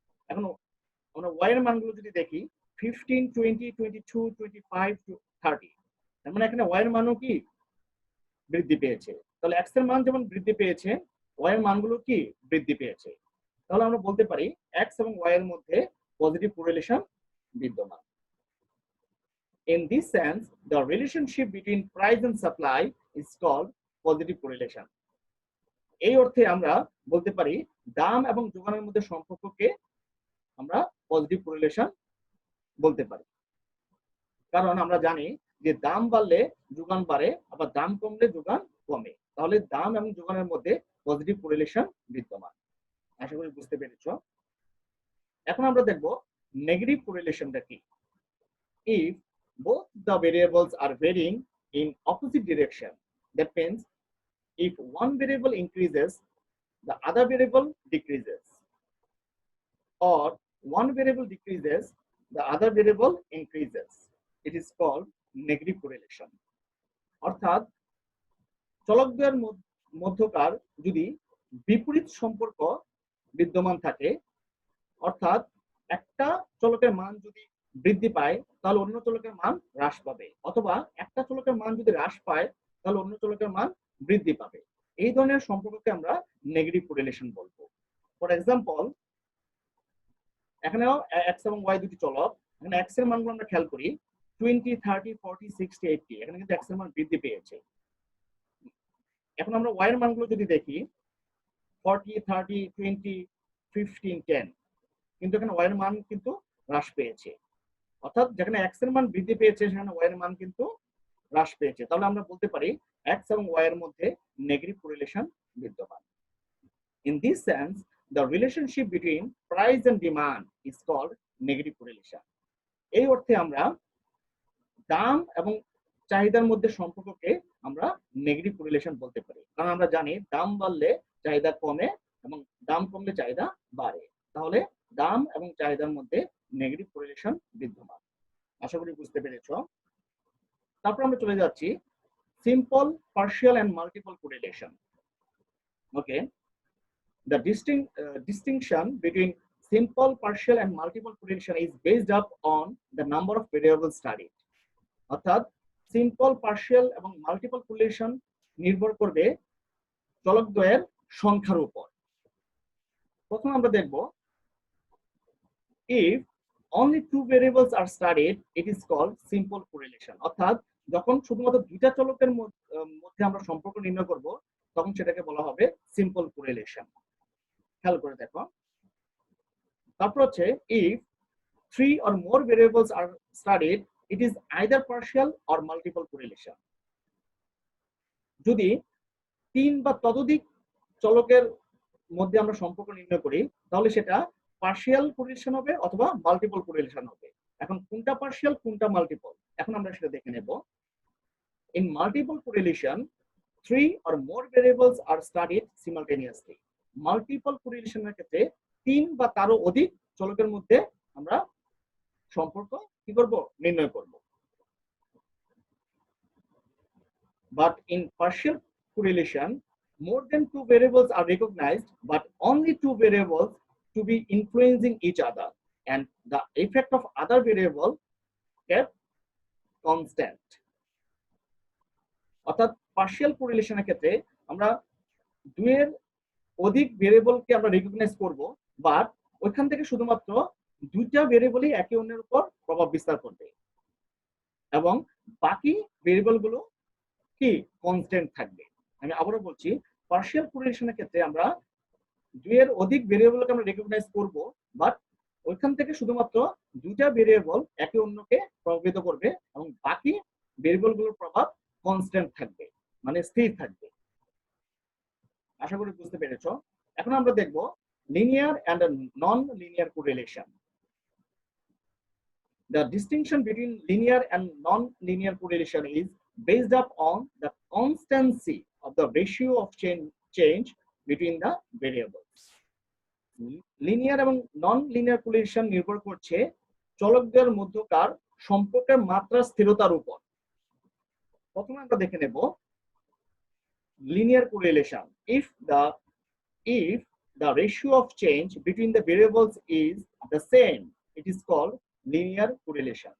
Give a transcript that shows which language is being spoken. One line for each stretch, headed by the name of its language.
Bangla: এখন আমরা ওয়াই এর মানগুলো যদি দেখি 15, 20, 22, 25, 30, এর মানে এখানে ওয়াই এর মানও কি বৃদ্ধি পেয়েছে। তাহলে এক্স এর মান যেমন বৃদ্ধি পেয়েছে, ওয়াই এর মানগুলো কি বৃদ্ধি পেয়েছে। তাহলে আমরা বলতে পারি এক্স এবং ওয়াই এর মধ্যে পজিটিভ কোরিলেশন বিদ্যমান।
English: In this sense, the relationship between price and supply is called positive correlation.
Bangla: এই অর্থে আমরা বলতে পারি দাম এবং যোগানের মধ্যে সম্পর্ককে আমরা পজিটিভ কোরিলেশন বলতে পারি। কারণ আমরা জানি যে দাম বাড়লে যোগান বাড়ে, আবার দাম কমলে যোগান কমে। তাহলে দাম এবং যোগানের মধ্যে পজিটিভ কোরিলেশন বিদ্যমান। আশা করি বুঝতে পেরেছ। এখন আমরা দেখব নেগেটিভ কোরিলেশনটা কি।
English: If both the variables are varying in opposite direction, that means if one variable increases, the other variable decreases, or one variable decreases, the other variable increases, it is called negative correlation.
Bangla: অর্থাৎ চলকদ্বয়ের মধ্যকার যদি বিপরীত সম্পর্ক বিদ্যমান থাকে, অর্থাৎ একটা চলকের মান যদি বৃদ্ধি পায় তাহলে অন্য চলকের মান হ্রাস পাবে, অথবা একটা চলকের মান যদি হ্রাস পায় তাহলে অন্য চলকের মান বৃদ্ধি পাবে, এই ধরনের সম্পর্ককে আমরা নেগেটিভ কোরিলেশন বলবো।
English: for example,
Bangla: এখানেও এক্স এবং ওয়াই দুটি চলক। এখানে এক্স এর মানগুলো আমরা খেয়াল করি 20, 30, 40, 60, 80। এখানে কিন্তু এক্স এর মান বৃদ্ধি পেয়েছে। এখন আমরা ওয়াই এর মানগুলো যদি দেখি 40, 30, 20, 15, 10, কিন্তু এখানে ওয়াই এর মান কিন্তু হ্রাস পেয়েছে। অর্থাৎ যেখানে এক্স এর মান বৃদ্ধি পেয়েছে সেখানে ওয়াই এর মান কিন্তু হ্রাস পেয়েছে। তাহলে আমরা বলতে পারি এক্স এবং ওয়াই এর মধ্যে নেগেটিভ কোরিলেশন বিদ্যমান।
English: In this sense, the relationship between price and demand is called negative correlation.
Bangla: এই অর্থে আমরা দাম এবং চাহিদার মধ্যে সম্পর্ককে আমরা নেগেটিভ কোরিলেশন বলতে পারি। কারণ আমরা জানি দাম বাড়লে চাহিদা কমে এবং দাম কমলে চাহিদা বাড়ে। তাহলে দাম এবং চাহিদার মধ্যে নেগেটিভ কোরিলেশন বিদ্যমান। আশা করি বুঝতে পেরেছ। তারপর আমরা চলে যাচ্ছি simple, partial and multiple correlation.
English: Okay, the distinction between simple, partial and multiple correlation is based up on the number of variables studied.
Bangla: অর্থাৎ সিম্পল, পার্শিয়াল এবং মাল্টিপল কোরিলেশন নির্ভর করবে চলকদ্বয়ের সংখ্যার উপর। প্রথম আমরা দেখব
English: if only two variables are studied, it is called simple correlation.
Bangla: অর্থাৎ যখন শুধুমাত্র দুইটা চলকের মধ্যে আমরা সম্পর্ক নির্ণয় করব তখন সেটাকে বলা হবে সিম্পল কোরিলেশন। খেয়াল করে দেখো। তারপর হচ্ছে
English: if three or more variables are studied, it is either partial or multiple correlation.
Bangla: যদি তিন বা ততোধিক চলকের মধ্যে আমরা সম্পর্ক নির্ণয় করি তাহলে সেটা পার্শিয়াল কোরিলেশন হবে অথবা মাল্টিপল কোরিলেশন হবে। এখন কোনটা পার্শিয়াল কোনটা মাল্টিপল এখন আমরা সেটা দেখে নেব।
English: In multiple correlation, three or more variables are studied simultaneously.
Bangla: Multiple কোরিলেশনের ক্ষেত্রে তিন বা তারও অধিক চলকের মধ্যে আমরা সম্পর্ক কি করব নির্ণয় করব।
English: but in partial correlation more than two variables are recognized but only two variables to be influencing each other and the effect of other variable kept constant.
Bangla: অর্থাৎ পার্শিয়াল কোরিলেশনের ক্ষেত্রে আমরা দুইয়ের অধিক ভেরিয়েবলকে আমরা রিকগনাইজ করব,
English: but
Bangla: ওইখান থেকে শুধুমাত্র দুইটা ভেরিয়েবলই একে অন্যের উপর প্রভাব বিস্তার করবে এবং বাকি ভেরিয়েবলগুলো কি কনস্ট্যান্ট থাকবে। আমি আবারও বলছি, পার্শিয়াল কোরিলেশনের ক্ষেত্রে আমরা দুইয়ের অধিক ভেরিয়েবলকে আমরা রিকগনাইজ করব,
English: but
Bangla: ওইখান থেকে শুধুমাত্র দুইটা ভেরিয়েবল একে অন্যকে প্রভাবিত করবে এবং বাকি ভেরিয়েবলগুলোর প্রভাব কনস্ট্যান্ট থাকবে, মানে স্থির থাকবে। আশা করি বুঝতে পেরেছো। এখন আমরা দেখব linear and non linear correlation.
English: The distinction between linear and non-linear correlation is based upon the constancy of the ratio of change between the variables.
Bangla: Linear এবং নন লিনিয়ার কোরিলেশন নির্ভর করছে চলকদের মধ্যকার সম্পর্কের মাত্রা স্থিরতার উপর। প্রথমে আমরা দেখে নেব linear correlation.
English: If the ratio of change between the variables is the same, it is called linear correlation.